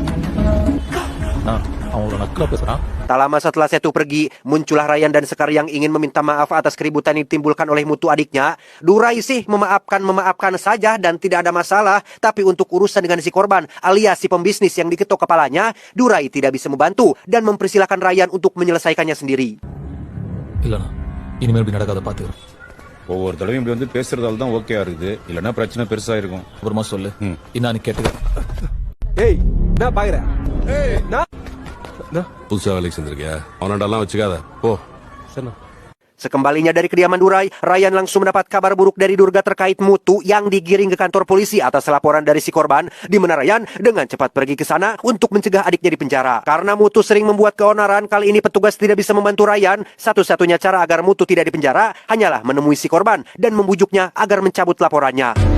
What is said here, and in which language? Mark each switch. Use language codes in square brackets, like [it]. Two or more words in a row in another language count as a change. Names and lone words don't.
[id] Tak lama setelah Setu pergi, muncullah Ryan dan Sekar yang ingin meminta maaf atas keributan yang ditimbulkan oleh Mutu adiknya. Durai sih memaafkan saja dan tidak ada masalah. Tapi untuk urusan dengan si korban alias si pembisnis yang diketok kepalanya, Durai tidak bisa membantu dan mempersilahkan Ryan untuk menyelesaikannya sendiri. [ta] ஒவ்வொரு தடவையும் இப்படி வந்து பேசுறதால தான் ஓகேயா இருக்குது இல்லனா பிரச்சனை பெருசா இருக்கும் அப்புறமா சொல்லு இன்னானு கேட்டுக்க ஏய் நான் பாக்குறேன் புதுசா வேலைக்கு செஞ்சிருக்கியா அவனடெல்லாம் வச்சுக்காத போ சரிண்ணா. [id] Sekembalinya dari kediaman Durai, Ryan langsung mendapat kabar buruk dari Durga terkait Mutu yang digiring ke kantor polisi atas laporan dari si korban, di mana Ryan dengan cepat pergi ke sana untuk mencegah adiknya di penjara. Karena Mutu sering membuat keonaran, kali ini petugas tidak bisa membantu Ryan. Satu-satunya cara agar Mutu tidak di penjara hanyalah menemui si korban dan membujuknya agar mencabut laporannya.